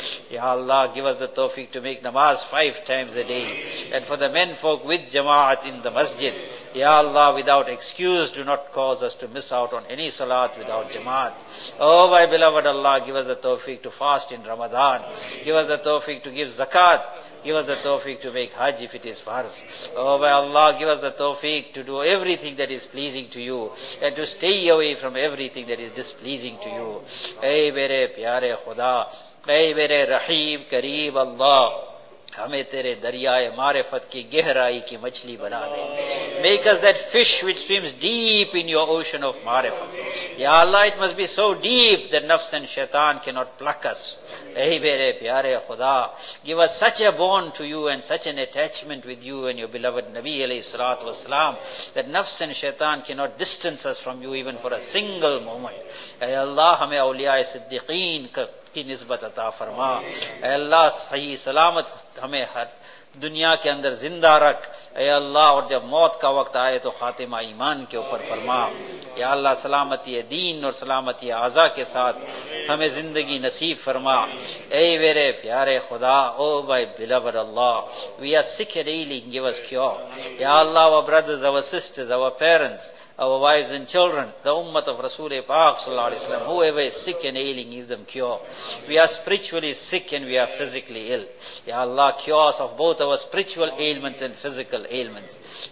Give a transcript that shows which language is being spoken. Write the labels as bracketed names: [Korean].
[English] یا Allah, give us the توفیق to make نماز 5 times a day, and for the men folk with جماعت in the مسجد. یا Allah, without excuse do not cause us to miss out on any سلات without جماعت. Oh my beloved, Allah give us the توفیق to fast in Ramadan, give us the توفیق to give زکات، give us the tawfiq to make hajj if it is farz. Oh by Allah, give us the tawfiq to do everything that is pleasing to you and to stay away from everything that is displeasing to you. [Urdu] Ey mere pyare khuda, ey mere rahim kareem Allah, ہمیں تیرے دریائے معرفت کی گہرائی کی مچھلی بنا دے. [English] Make us that fish which swims deep in your ocean of معرفت. یا Allah, it must be so deep that نفس and شیطان کی not pluck us. [Urdu] اے میرے پیارے خدا، [English] Give us such a bond to you and such an attachment with you and your beloved نبی علیہ الصلوۃ والسلام that نفس and شیطان کی not distance us from you even for a single moment. [Urdu] اے اللہ، ہمیں اولیاء صدیقین کی نسبت عطا فرما. اے اللہ، صحیح سلامت ہمیں ہر دنیا کے اندر زندہ رکھ. اے اللہ، اور جب موت کا وقت آئے تو خاتمہ ایمان کے اوپر فرما. یا اللہ، سلامتی دین اور سلامتی اعضا کے ساتھ ہمیں زندگی نصیب فرما. اے میرے پیارے خدا، [English] O my beloved اللہ، we are sick ailing, give us cure. یا اللہ، our brothers, our sisters, our parents, our wives and children, the ummat of Rasul Pak sallallahu alaihi wasallam, whoever is sick and ailing, give them cure. We are spiritually sick and we are physically ill. Ya Allah, cure us of both our spiritual ailments and physical ailments.